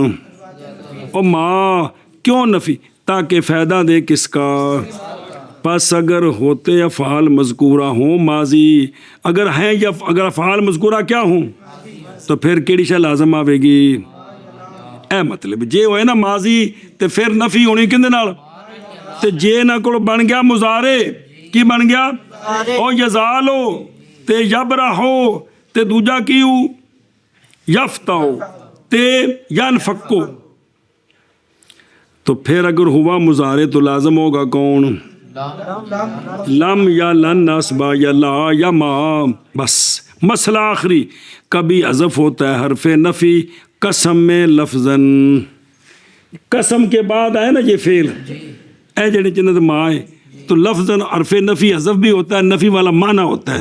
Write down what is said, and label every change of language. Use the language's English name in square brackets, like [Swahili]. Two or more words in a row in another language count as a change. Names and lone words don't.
[Urdu] او ماں، کیوں نفی؟ تاکہ فائدہ دے کس کا؟ پس اگر ہوتے افعال مذکورہ ہوں ماضی، اگر ہیں یا اگر افعال مذکورہ کیا ہوں تو پھر [Punjabi] کیڑی شے لازم آوے گی؟ اے مطلب جے ہوئے نا ماضی تے پھر نفی ہونی کندے نال؟ تے جے نہ کول بن گیا مضارع، کی بن گیا؟ او یزالو تے یبرحو تے دوجا کیوں؟ [Urdu] یفتو تے ینفقو، تو پھر اگر ہوا مضارع تو لازم ہوگا کون؟ [Arabic] لم یا لن ناسبہ یا لا یا ما، بس۔ [Urdu] مسئلہ آخری، کبھی حذف ہوتا ہے حرف نفی قسم میں لفظاً، قسم کے بعد آئے نا یہ فعل [Punjabi] اے جڑے جنت ماں ہے [Urdu] تو لفظاً حرف نفی حذف بھی ہوتا ہے، نفی والا معنی ہوتا ہے۔